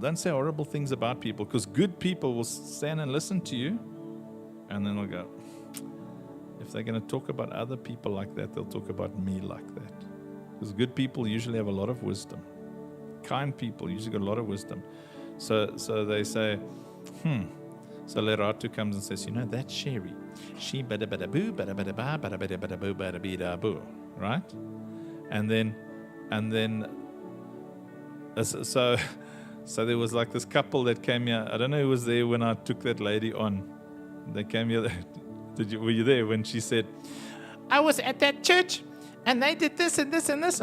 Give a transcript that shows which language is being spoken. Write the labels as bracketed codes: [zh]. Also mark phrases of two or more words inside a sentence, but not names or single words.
[en] Don't say horrible things about people, because good people will stand and listen to you, and then they'll go, if they're going to talk about other people like that, they'll talk about me like that. Because good people usually have a lot of wisdom. Kind people usually got a lot of wisdom. So they say, So Leratu comes and says, that Sherry, she bada bada boo, bada bada ba, bada bada bada boo, bada bada boo, right? And then, so there was like this couple that came here. I don't know who was there when I took that lady on. They came here. Were you there when she said, I was at that church and they did this and this and this?